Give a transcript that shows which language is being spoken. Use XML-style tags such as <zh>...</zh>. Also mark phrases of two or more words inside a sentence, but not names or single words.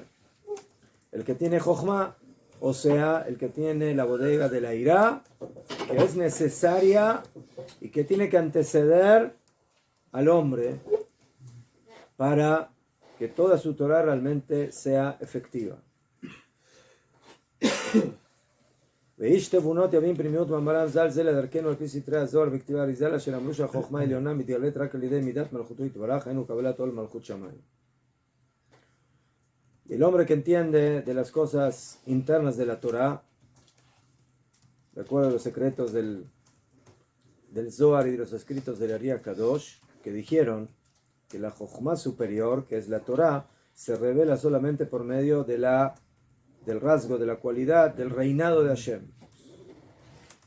<es>El que tiene Jochma, o sea, el que tiene la bodega de la Irá, que es necesaria y que tiene que anteceder al hombre para que toda su Torah realmente sea efectiva.</es> <he>ואיש תבונות יבין פנימיות מאמרם ז"ל זה לדרכנו על פי סתרי הזוהר וכתבי האריזה אשר אמרו שהחוכמה העליונה מתגלית רק על ידי מידת מלכותו יתברך, היינו קבלת עול מלכות שמיים.</he> <es>El hombre que entiende de las cosas internas de la Torah, de acuerdo a los secretos del Zohar y de los escritos del Ari Kadosh, que dijeron que la Jochma superior, que es la Torah, se revela solamente por medio del rasgo, de la cualidad, del reinado de Hashem.</es>